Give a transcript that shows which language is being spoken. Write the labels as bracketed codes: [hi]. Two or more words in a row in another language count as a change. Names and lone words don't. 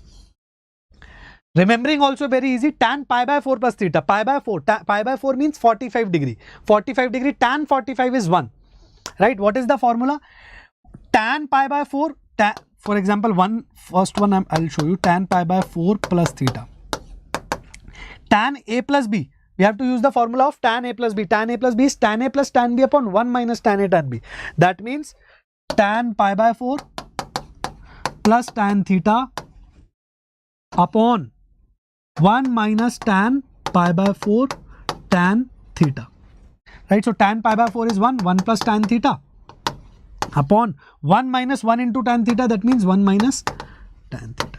[en] Remembering also very easy. Tan pi by 4 plus theta, pi by 4, pi by 4 means 45 degree. 45 degree, tan 45 is 1. Right, what is the formula? Tan pi by 4, for example, first one I'll show you, tan pi by 4 plus theta. Tan a plus b, we have to use the formula of tan a plus b. Tan a plus b is tan a plus tan b upon 1 minus tan a tan b. That means tan pi by 4 plus tan theta upon 1 minus tan pi by 4 tan theta. Right, so tan pi by 4 is 1 plus tan theta upon 1 minus 1 into tan theta, that means 1 minus tan theta.